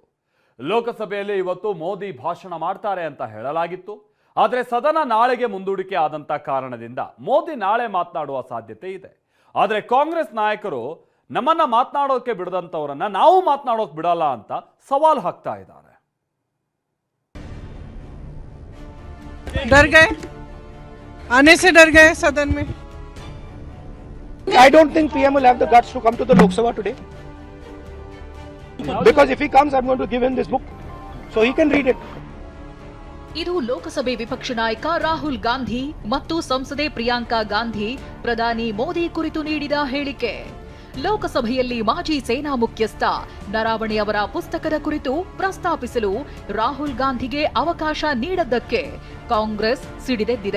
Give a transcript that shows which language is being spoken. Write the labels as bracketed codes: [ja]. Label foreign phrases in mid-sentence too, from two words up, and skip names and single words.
[kn] ಲೋಕಸಭೆಯಲ್ಲಿ ಇವತ್ತು ಮೋದಿ ಭಾಷಣ ಮಾಡ್ತಾರೆ ಅಂತ ಹೇಳಲಾಗಿತ್ತು. ಆದರೆ ಸದನ ನಾಳೆಗೆ ಮುಂದೂಡಿಕೆ ಆದಂತ ಕಾರಣದಿಂದ ಮೋದಿ ನಾಳೆ ಮಾತನಾಡುವ ಸಾಧ್ಯತೆ ಇದೆ. ಆದರೆ ಕಾಂಗ್ರೆಸ್ ನಾಯಕರು ನಮ್ಮನ್ನ ಮಾತನಾಡೋಕೆ ಬಿಡದಂತವರನ್ನ ನಾವು ಮಾತನಾಡೋಕೆ ಬಿಡಲ್ಲ ಅಂತ ಸವಾಲ್ ಹಾಕ್ತಾ ಇದ್ದಾರೆ. [hi] डर गए, आने से डर गए सदन में. [en] I don't think PM will have the guts to come to the Lok Sabha today. Because if he comes, I'm going to give him this book so he can read it. [kn] ಇದು ಲೋಕಸಭೆ ವಿಪಕ್ಷ ನಾಯಕ ರಾಹುಲ್ ಗಾಂಧಿ ಮತ್ತು ಸಂಸದೆ ಪ್ರಿಯಾಂಕಾ ಗಾಂಧಿ ಪ್ರಧಾನಿ ಮೋದಿ ಕುರಿತು ನೀಡಿದ ಹೇಳಿಕೆ. ಲೋಕಸಭೆಯಲ್ಲಿ ಮಾಜಿ ಸೇನಾ ಮುಖ್ಯಸ್ಥ ನರಾವಣೆ ಅವರ ಪುಸ್ತಕದ ಕುರಿತು ಪ್ರಸ್ತಾಪಿಸಲು ರಾಹುಲ್ ಗಾಂಧಿಗೆ ಅವಕಾಶ ನೀಡದ್ದಕ್ಕೆ ಕಾಂಗ್ರೆಸ್ ಸಿಡಿದೆದ್ದಿದೆ.